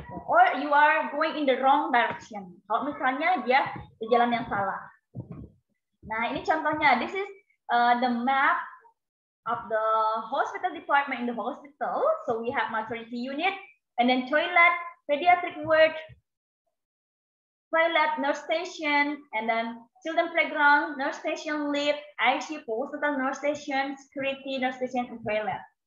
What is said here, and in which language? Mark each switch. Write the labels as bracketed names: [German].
[English] Or you are going in the wrong direction. [Indonesian] Kalau misalnya dia di jalan yang salah. Nah, ini contohnya. [English] This is the map of the hospital department in the hospital. So we have maternity unit, and then toilet, pediatric ward, toilet, nurse station, and then children playground, nurse station, lift, ICU, hospital, nurse station, security, nurse station, and toilet.